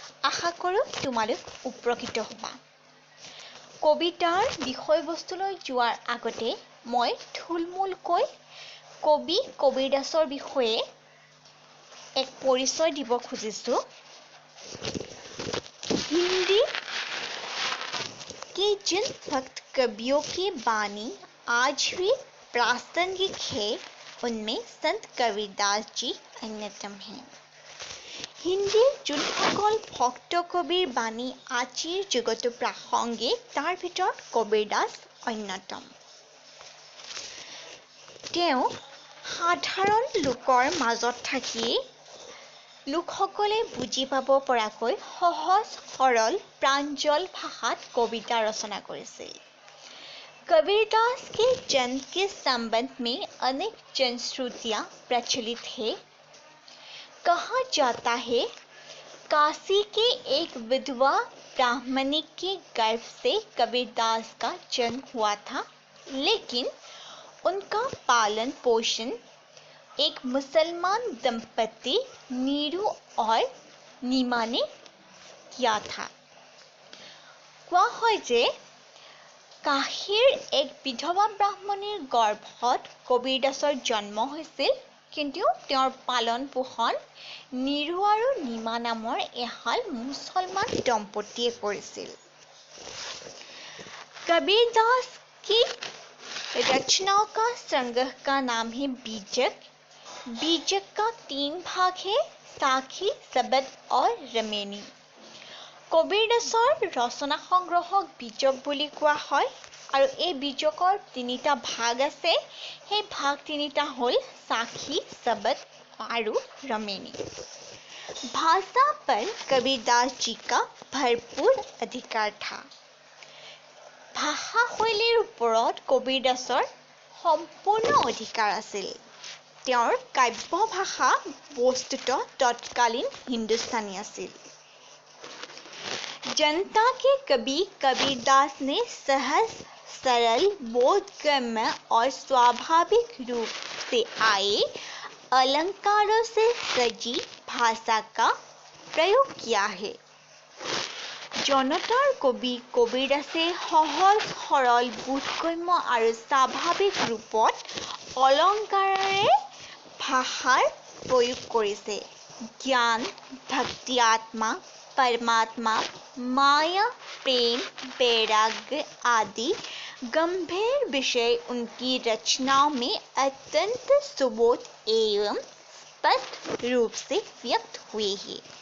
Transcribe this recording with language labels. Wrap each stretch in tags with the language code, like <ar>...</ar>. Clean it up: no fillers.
<as>আশা কৰোঁ তোমালোক উপকৃত হ'বা। কবিতাৰ বিষয়বস্তুলৈ যোৱাৰ আগতে মই থুলমূলকৈ কবি কবীৰ দাসৰ বিষয়ে এক পৰিচয় দিব খুজিছোঁ।</as> <hi>हिंदी के जिन भक्त कवियों की बानी आज भी प्रासंगिक है, उनमें संत कबीरदास जी अन्यतम हैं।</hi> <as>হিন্দীৰ যোনসকল ভক্ত কবিৰ বাণী আজিৰ যুগতো প্ৰাসংগিক, তাৰ ভিতৰত কবীৰ দাস অন্যতম। তেওঁ সাধাৰণ লোকৰ মাজত থাকি লোকসকলে বুজি পাব পৰাকৈ সহজ সৰল প্ৰাঞ্জল ভাষাত কবিতা ৰচনা কৰিছিল।</as> <hi>कबीरदास के जन्म के संबंध में अनेक जनश्रुतियाँ प्रचलित है। कहा जाता है काशी के एक विधवा ब्राह्मणी के गर्भ से कबीरदास का जन्म हुआ था, लेकिन उनका पालन पोषण एक मुसलमान दंपति नीरू और नीमा ने किया था।</hi> <as>কোৱা হয় যে কাশীৰ এক বিধৱা ব্ৰাহ্মণীৰ গৰ্ভত কবীৰ দাসৰ জন্ম হৈছিল, কিন্তু তেওঁৰ পালন পোষণ নীৰু আৰু নীমা নামৰ এহাল মুছলমান দম্পতীয়ে কৰিছিল।</as> <hi>कबीर दास की रचनाओं का संग्रह का नाम है बीजक। बीजक का 3 भाग है, साखी, सबद और रमेनी।</hi> <as>কবীৰ দাসৰ ৰচনা সংগ্ৰহক বীজক বুলি কোৱা হয় আৰু এই বীজকৰ 3টা ভাগ আছে। সেই ভাগ 3টা হ'ল साखी, सबद আৰু रमेनी।</as> <hi>भाषा पर कबीरदास जी का भरपूर अधिकार था।</hi> <as>ভাষা শৈলীৰ ওপৰত কবীৰ দাসৰ সম্পূৰ্ণ অধিকাৰ আছিল। তেওঁৰ কাব্য ভাষা বস্তুতঃ তৎকালীন হিন্দুস্তানী আছিল।</as> <hi>जनता के कवि कबीरदास ने सहज सरल बोधगम्य और स्वाभाविक रूप से आए अलंकारों से सजी भाषा का प्रयोग किया है।</hi> <as>জনতাৰ কবি কবীৰ দাসে সহজ সৰল বোধগম্য আৰু স্বাভাৱিক ৰূপত অলংকাৰেৰে ভাষাৰ প্ৰয়োগ কৰিছে।</as> <hi>জ্ঞান, ভক্তি, आत्मा, परमात्मा, माया, प्रेम, वैराग्य आदि गंभीर विषय उनकी रचनाओं में अत्यंत सुबोध एवं स्पष्ट रूप से व्यक्त हुए हैं।</hi>